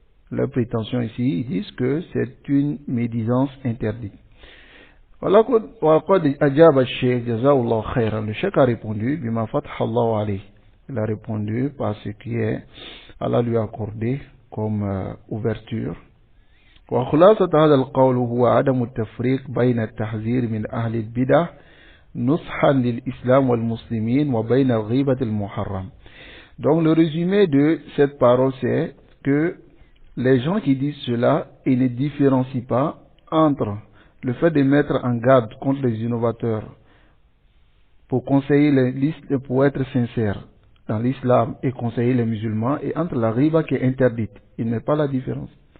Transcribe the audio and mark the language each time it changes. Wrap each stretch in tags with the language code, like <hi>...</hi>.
<fr>Leur prétention ici, ils disent que c'est une médisance interdite. Le cheikh a répondu,</fr> <ar>bima fatha Allah alayhi.</ar> <fr>Il a répondu par ce qui est Allah lui a accordé comme ouverture.</fr> <ar>وخلاصة هذا القول هو عدم التفريق بين التحذير من أهل البدع نصحا للإسلام والمسلمين وبين الغيبة المحرم.</ar> <fr>Donc le résumé de cette parole c'est que les gens qui disent cela, ils ne différencient pas entre le fait de mettre en garde contre les innovateurs pour conseiller pour être sincère dans l'islam et conseiller les musulmans, et entre la riba qui est interdite. Il n'est pas la différence.</fr>